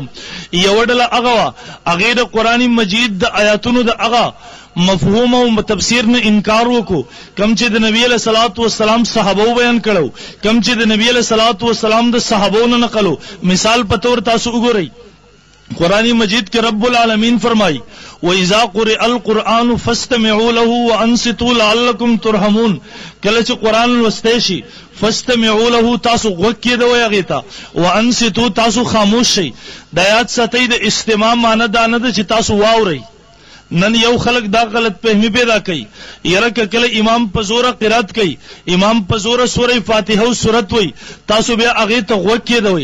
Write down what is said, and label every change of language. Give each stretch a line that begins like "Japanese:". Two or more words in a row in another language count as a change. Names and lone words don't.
Pashto: یو ډله هغه هغه د قران مجید د آیاتونو د هغه مفهوم او تفسیر نه انکار وکړو کم چې د نبی علیہ الصلوۃ والسلام صحابه بیان کړو، کم چې د نبی علیہ الصلوۃ والسلام د صحابو نه نقلو. مثال په تور تاسو وګورئ قرآن مجید کے رب العالمین فرمائی
Arabic: وَإِذَا قُرِئَ الْقُرْآنُ فَاسْتَمِعُوا لَهُ وَأَنصِتُوا لَعَلَّكُمْ تُرْحَمُونَ.
Pashto: کله چې قرآن لوستی شي
Arabic: فاستمعوا له
Pashto: تاسو غوږ کېدوئ هغې ته، وانصتوا تاسو خاموش شئ. د آیات ساتئ د استماع معنی دا نه ده چې تاسو واورئ. نن یو خلق دا غلط فهمی پیدا کوي، یره کله امام په زوره قرات کوي، امام په زوره سوره فاتحه او سورت وای، تاسو بیا هغه ته غوږ کېدوئ.